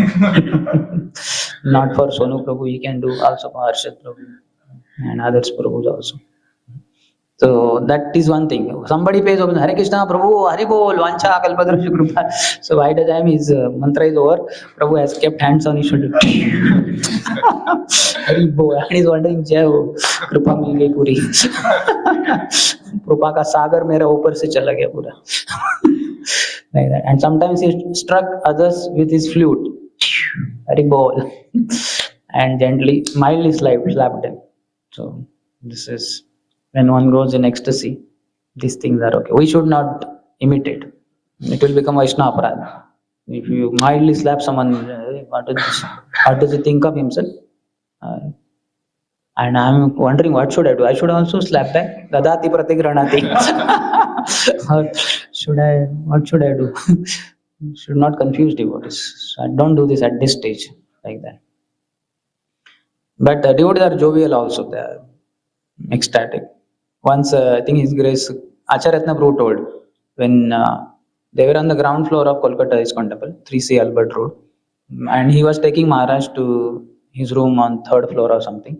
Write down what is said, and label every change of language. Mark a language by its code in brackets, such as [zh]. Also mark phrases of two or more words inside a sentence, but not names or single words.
[en] Not for Sonu Prabhu, you can do also for Harshad Prabhu and others Prabhus also. So that is one thing. Somebody pays over Hare Krishna, Prabhu, Hare Bol, [sa] Vancha, Kalpadrasya Krupa. [en] So by the time his mantra is over, Prabhu has kept hands on his shoulder. Hare Bol. And he is wondering, [hi] जय हो, कृपा मिल गयी पूरी. कृपा का सागर मेरा ऊपर से चला गया पूरा. [en] Like that. And sometimes he struck others with his flute. Hare Bol. And gently, mildly slapped them. So this is, when one goes in ecstasy, these things are okay. We should not imitate. It will become [sa] वैष्णव अपराध. [en] If you mildly slap someone, what does he think of himself? And I'm wondering, what should I do? I should also slap back. [sa] ददाति प्रतिगृह्णाति. [en] What should I do? Should not confuse devotees. So I don't do this at this stage, like that. But devotees are jovial also. They are ecstatic. Once, I think His Grace Chaitanya Charitamrita told, when they were on the ground floor of Kolkata ISKCON Temple, 3C Albert Road, and he was taking Maharaj to his room on 3rd floor or something.